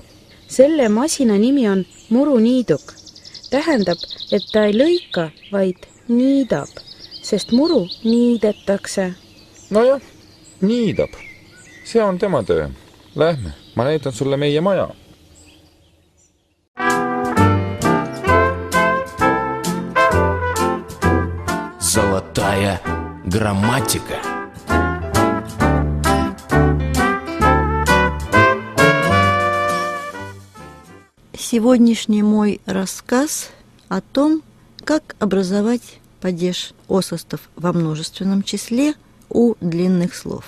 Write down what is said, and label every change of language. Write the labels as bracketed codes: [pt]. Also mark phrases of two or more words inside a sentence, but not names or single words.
[et] Selle masina nimi on muruniiduk. Tähendab, et ta ei lõika, vaid niidab, sest muru niidetakse. Nojah, niidab. See on tema töö. Lähme, ma näitan sulle meie maja. [ru] Золотая грамматика. Сегодняшний мой рассказ о том, как образовать падеж осостов во множественном числе у длинных слов.